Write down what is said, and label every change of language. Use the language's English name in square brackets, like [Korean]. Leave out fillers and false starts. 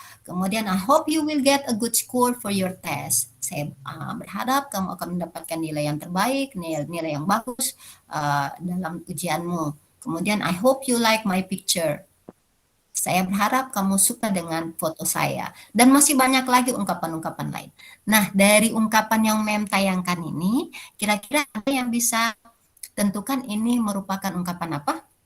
[Indonesian] Kemudian [English] I hope you will get a good score for your test. [Indonesian] Saya berharap kamu akan mendapatkan nilai yang terbaik, nilai yang bagus dalam ujianmu. Kemudian [English] I hope you like my picture. [Indonesian] Saya berharap kamu suka dengan foto saya. Dan masih banyak lagi ungkapan-ungkapan lain. Nah, dari ungkapan yang Mem tayangkan ini, kira-kira ada yang bisa tentukan ini merupakan ungkapan apa?